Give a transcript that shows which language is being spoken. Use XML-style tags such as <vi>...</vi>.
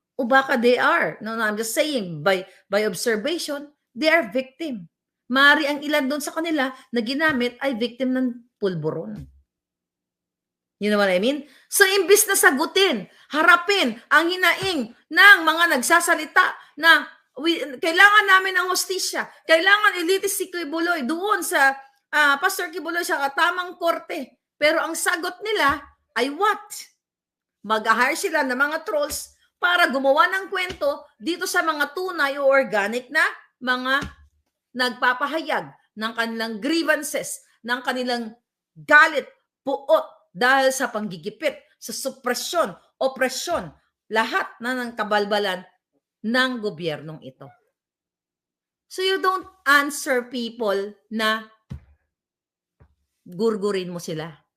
<en>O baka they are, no, I'm just saying, by observation, they are victim.</en> <tl>Mari ang ilan doon sa kanila na ginamit ay victim ng pulburon.</tl> <en>You know what I mean?</en> <tl>So, imbis na sagutin, harapin ang hinaing ng mga nagsasalita na kailangan namin ng hustisya, kailangan ilitis si Kibuloy doon sa Pastor Kibuloy sa katamang korte. Pero ang sagot nila ay what? Mag-hire sila ng mga trolls para gumawa ng kwento dito sa mga tunay o organic na mga nagpapahayag ng kanilang grievances, ng kanilang galit, puot dahil sa panggigipit, sa supresyon, opresyon, lahat na ng kabalbalan ng gobyernong ito.</tl> <en>So you don't answer people</en> <tl>na gurgurin mo sila.</tl>